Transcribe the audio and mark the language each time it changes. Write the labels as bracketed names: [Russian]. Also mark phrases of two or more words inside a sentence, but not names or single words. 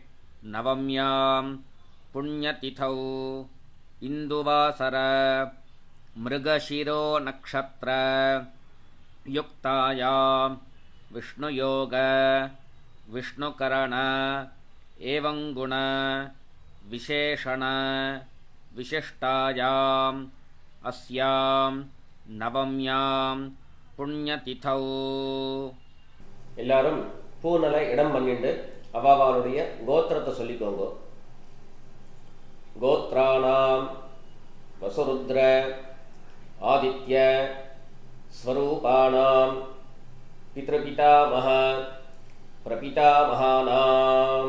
[Sanskrit] नवम्यां पुण्यतिथौ इन्दुवासर मृगशिरो नक्षत्र युक्तायां विष्णुयोग विष्णुकरण एवं गुण विशेषण विशिष्टायाम् अस्यां नवम्यां पुण्यतिथौ [Tamil] எல்லாரும் பூனலை இடம் பண்ணிட்டு அவாவாளுடைய கோத்திரத்தை சொல்லிக்கோங்க. [Sanskrit] गोत्राणां वसुरुद्र आदित्य स्वरूपाणां पितृपितामह प्रपितामहानाम्.